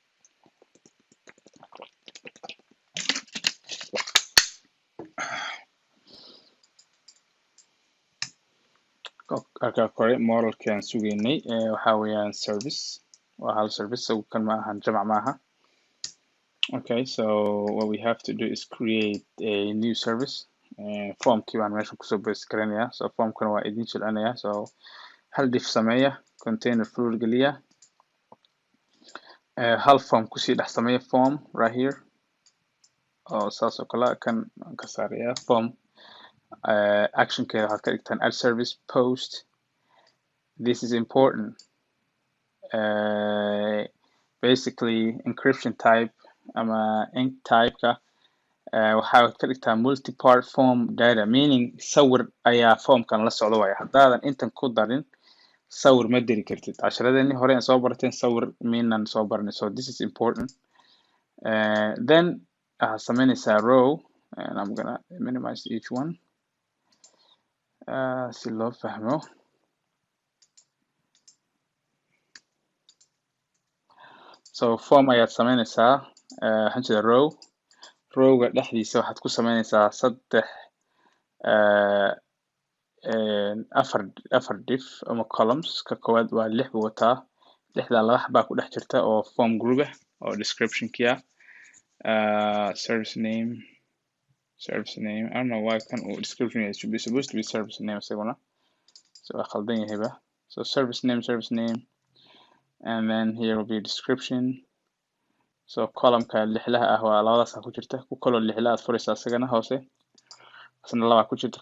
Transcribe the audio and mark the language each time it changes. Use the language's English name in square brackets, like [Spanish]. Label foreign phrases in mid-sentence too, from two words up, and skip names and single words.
[Somali] halkaa kore modelkii aan sugeynay waxaa weeyaan service, waa hal service, so kan ma ahan jamac maaha. [English] Okay, so what we have to do is create a new service. [Somali] formkii baan meesha kusoo base garanayaa, so formkana waa idin jilcinayaa. so hal diff sameeya, [English] container full [Somali] geliya, hal form kusii dhex sameeya, [English] form right here [Somali] oo saas oo kale kan aan ka saarayaa form. actionkeeda waxaad ka dhigtaan [English] add service post. This is important. Basically encryption type [Somali] ama ink type-ka waxaad ka dhigtaa [English] multi-part form data, meaning [Somali] sawir ayaa formkan la socdo waaya. haddaadan intan ku darin sawir ma diri kartid. casharadeenii hore aan soo barteen sawir miinan soo baranay, [English] so this is important. then [Somali] waxaad sameynaysaa [English] row, and I'm gonna minimize each one [Somali] si loo fahmo. so form ayaad sameynaysaa, waxaan jeeda rowga dhexdiisa waxaad ku sameynaysaa afar diff ama columns. ka koowaad waa 6 buu wataa, 6daa 2 xabaa ku dhex jirta oo [English] form group [Somali] ah oo description-kii ah. [English] service name, I don't know why [Somali] kan uu [English] description is supposed to be service name [Somali] isaguna, so waa khaldan yahayba. [English] so service name, and then here will be description. [Somali] so column-ka 6laha ah waa labadaas ku jirta, ku kaloo 6la aad furaysaa isagana hoose, isna 2 ku jirta.